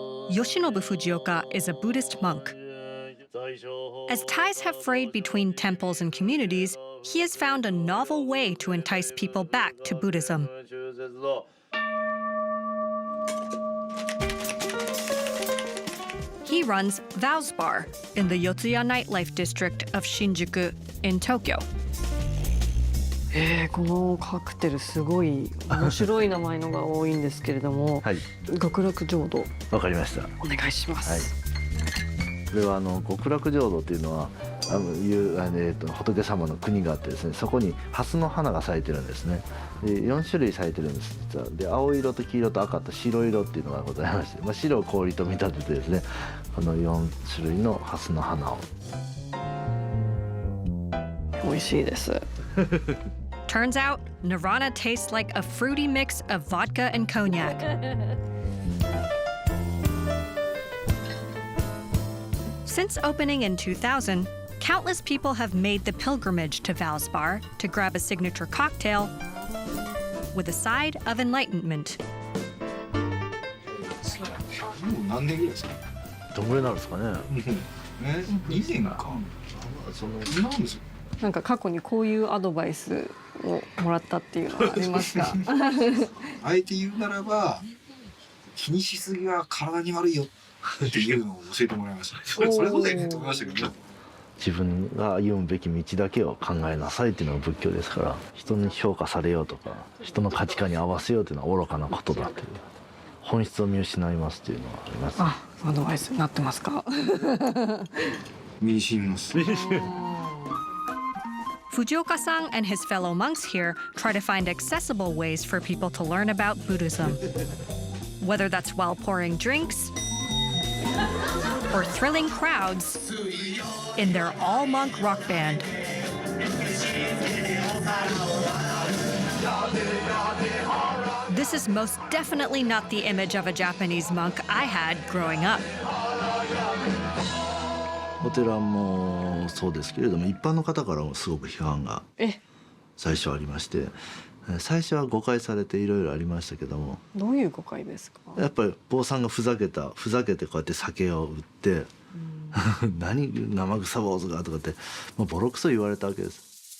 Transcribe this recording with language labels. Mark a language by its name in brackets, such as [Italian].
[English] Yoshinobu Fujioka is a Buddhist monk. As ties have frayed between temples and communities, he has found a novel way to entice people back to Buddhism. He runs Vows Bar in the Yotsuya nightlife district of Shinjuku in Tokyo. [Japanese] このカクテルすごい面白い名前のが多いんですけれども、はい、極楽浄土。わかりました。お願いします。これは極楽浄土というのは仏様の国があってですね、そこに蓮の花が咲いてるんですね。で4種類咲いてるんです実は。で青色と黄色と赤と白色っていうのがございまして、白を氷と見立ててですね、この4種類の蓮の花を。美味しいです。 [English] Turns out, Nirvana tastes like a fruity mix of vodka and cognac. Since opening in 2000, countless people have made the pilgrimage to Vows Bar to grab a signature cocktail with a side of enlightenment. [Japanese] 何年ぐらいですか？どんぐらいなんですかね。以前か。なんですよ。なんか過去にこういうアドバイスをもらったっていうのはありますか？あえて言うならば、気にしすぎは体に悪いよっていうのを教えてもらいました。それそうだよねと思いましたけど。自分が歩むべき道だけを考えなさいっていうのが仏教ですから、人に評価されようとか人の価値観に合わせようというのは愚かなことだという、本質を見失いますというのはあります。あ、アドバイスになってますか？身に染みます。 [English] Fujioka-san and his fellow monks here try to find accessible ways for people to learn about Buddhism. Whether that's while pouring drinks or thrilling crowds in their all-monk rock band. This is most definitely not the image of a Japanese monk I had growing up. [Japanese] お寺もそうですけれども、一般の方からもすごく批判が最初ありまして、最初は誤解されていろいろありましたけども。どういう誤解ですか？やっぱり坊さんがふざけてこうやって酒を売って何生臭坊主がとかってもうボロクソ言われたわけです。